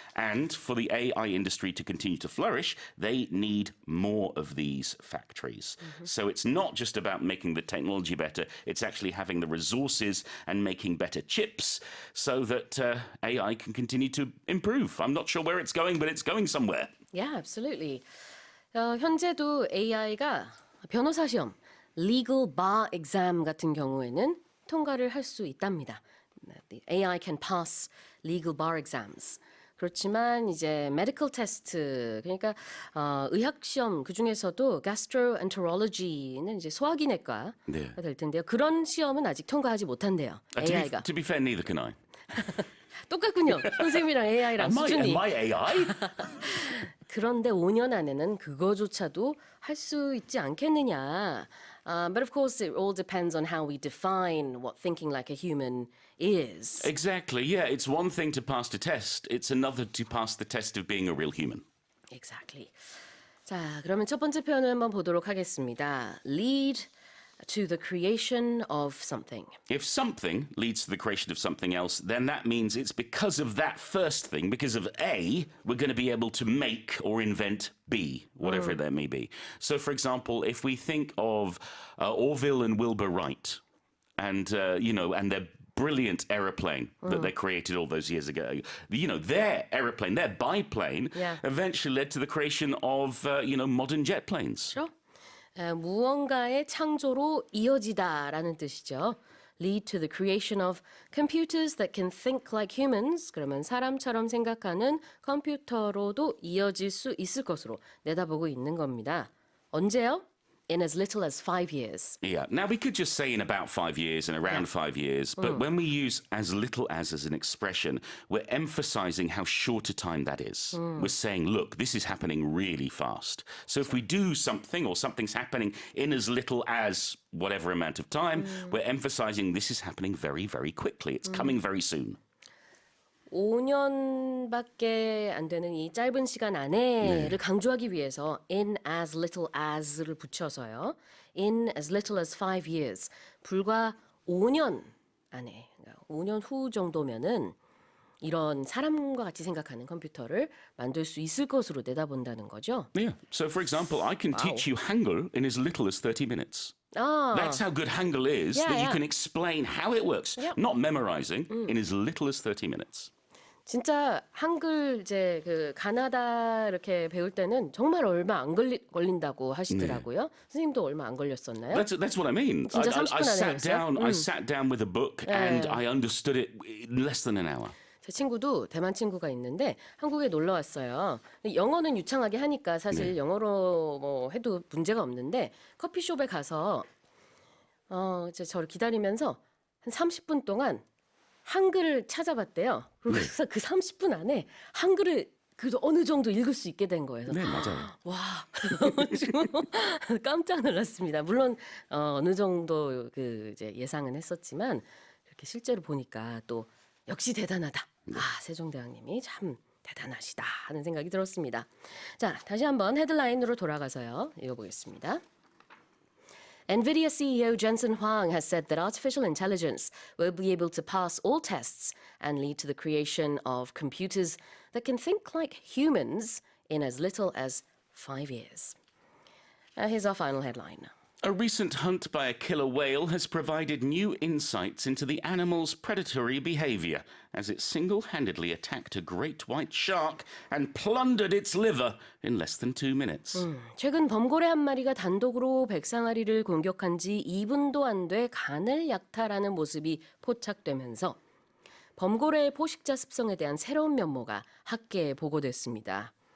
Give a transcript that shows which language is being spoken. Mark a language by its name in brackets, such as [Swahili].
[English] And for the AI industry to continue to flourish, they need more of these factories. So it's not just about making the technology better, it's actually having the resources and making better chips so that AI can continue to improve. I'm not sure where it's going, but it's going somewhere. Yeah, absolutely. [Korean] 현재도 AI가 변호사 시험, [English] legal bar exam [Korean] 같은 경우에는 통과를 할 수 있답니다. [English] The AI can pass legal bar exams. [Korean] 그렇지만 이제 [English] medical test, [Korean] 그러니까 의학 시험 그 중에서도 gastroenterology는 이제 소화기내과가 될 텐데요. 그런 시험은 아직 통과하지 못한대요. AI가. [English] To be fair, neither can I. [Korean] 똑같군요. 선생님이랑 AI랑 수준이. [English] Am I AI? [Korean] 그런데 5년 안에는 그거조차도 할 수 있지 않겠느냐. [English] But of course, it all depends on how we define what thinking like a human is. Exactly, yeah. It's one thing to pass the test. It's another to pass the test of being a real human. Exactly. [Korean] 자, 그러면 첫 번째 표현을 한번 보도록 하겠습니다. [English] Lead to the creation of something. If something leads to the creation of something else, then that means it's because of that first thing, because of A, we're going to be able to make or invent B, whatever that may be. So, for example, if we think of Orville and Wilbur Wright, and and their brilliant aeroplane that they created all those years ago. Their aeroplane, their biplane, eventually led to the creation of modern jet planes. [Korean] 그렇죠? 무언가의 창조로 이어지다라는 뜻이죠. [English] Lead to the creation of computers that can think like humans. [Korean] 그러면 사람처럼 생각하는 컴퓨터로도 이어질 수 있을 것으로 내다보고 있는 겁니다. 언제요? [English] In as little as 5 years. Yeah. Now, we could just say in about 5 years and around 5 years, but when we use as little as an expression, we're emphasizing how short a time that is. We're saying, look, this is happening really fast. So if we do something or something's happening in as little as whatever amount of time, we're emphasizing this is happening very, very quickly. It's coming very soon. [Korean] 5년밖에 안 되는 이 짧은 시간 안에를 강조하기 위해서 [English] in as little as [Korean] 를 붙여서요. [English] In as little as 5 years. [Korean] 불과 5년 안에, 그러니까 5년 후 정도면은 이런 사람과 같이 생각하는 컴퓨터를 만들 수 있을 것으로 내다본다는 거죠. [English] Yeah. So, for example, I can teach you Hangul in as little as 30 minutes. That's how good Hangul is, that you can explain how it works, not memorizing, in as little as 30 minutes. [Korean] 진짜 한글 이제 그 가나다 이렇게 배울 때는 정말 얼마 안 걸린다고 하시더라고요. 선생님도 얼마 안 걸렸었나요? [English] That's what I mean. [Korean] 진짜 30분 안에 했어요? [English] I sat down with a book and I understood it in less than an hour. [Korean] 제 친구도 대만 친구가 있는데 한국에 놀러 왔어요. 영어는 유창하게 하니까 사실 영어로 뭐 해도 문제가 없는데 커피숍에 가서 이제 저를 기다리면서 한 30분 동안 한글을 찾아봤대요. 그래서 그 30분 안에 한글을 그래도 어느 정도 읽을 수 있게 된 거예요. 네, 맞아요. 와, 깜짝 놀랐습니다. 물론 어느 정도 그 이제 예상은 했었지만 이렇게 실제로 보니까 또 역시 대단하다. 세종대왕님이 참 대단하시다 하는 생각이 들었습니다. 자, 다시 한번 헤드라인으로 돌아가서요. 읽어보겠습니다. [English] Nvidia CEO Jensen Huang has said that artificial intelligence will be able to pass all tests and lead to the creation of computers that can think like humans in as little as 5 years. Here's our final headline. A recent hunt by a killer whale has provided new insights into the animal's predatory behavior as it single-handedly attacked a great white shark and plundered its liver in less than 2 minutes. [Korean] 최근 범고래 한 마리가 단독으로 백상아리를 공격한 지 2분도 안 돼 간을 약탈하는 모습이 포착되면서 범고래의 포식자 습성에 대한 새로운 면모가 학계에 보고됐습니다.